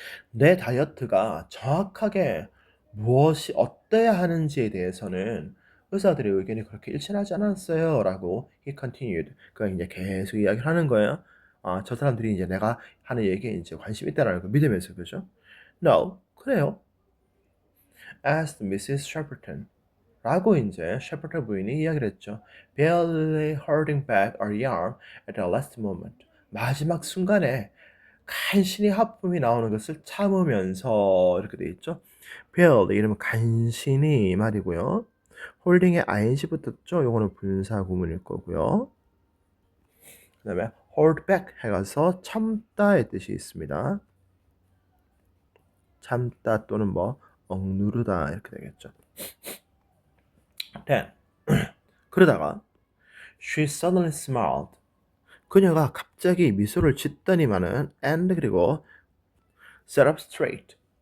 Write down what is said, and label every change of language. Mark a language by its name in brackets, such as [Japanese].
[Korean] 내 다이어트가 정확하게 무엇이 어때야 하는지에 대해서는 의사들의 의견이 그렇게 일치하지 않았어요 라고 [English] he continued. [Korean] 그가 이제 계속 이야기를 하는 거예요. 저 사람들이 이제 내가 하는 얘기에 이제 관심 있다라는 걸 믿으면서 그죠? [English] No, [Korean] 그래요. [English] asked Mrs. Shepperton. [Korean] 라고 이제 셰퍼턴 부인이 이야기를 했죠. [English] barely holding back a yawn at the last moment. [Korean] 마지막 순간에 간신히 하품이 나오는 것을 참으면서 이렇게 돼 있죠. barely 이러면 간신히 이 말이고요. 홀딩에 ing 붙었죠. 요거는 분사 구문일 거고요. 그 다음에 [English] hold back [Korean] 해가서 참다의 뜻이 있습니다. 참다 또는 뭐 억누르다 이렇게 되겠죠. [English] Then [Korean] 그러다가 [English] she suddenly smiled. [Korean] 그녀가 갑자기 미소를 짓더니만은 and 그리고 [English] sat up straight.